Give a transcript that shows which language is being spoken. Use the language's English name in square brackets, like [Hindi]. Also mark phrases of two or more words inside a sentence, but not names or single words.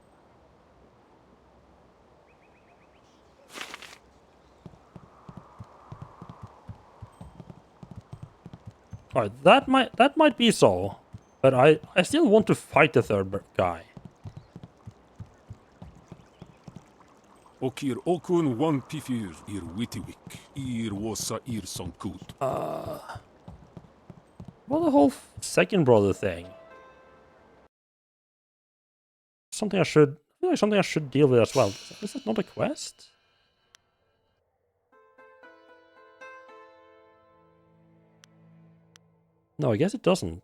[English] Alright, that might be so. But I still want to fight the third guy. Okir okun one pifir ir witiwik, ir wosa ir sonkut. Well, the whole second brother thing. Something I feel like something I should deal with as well. Is that not a quest? No, I guess it doesn't.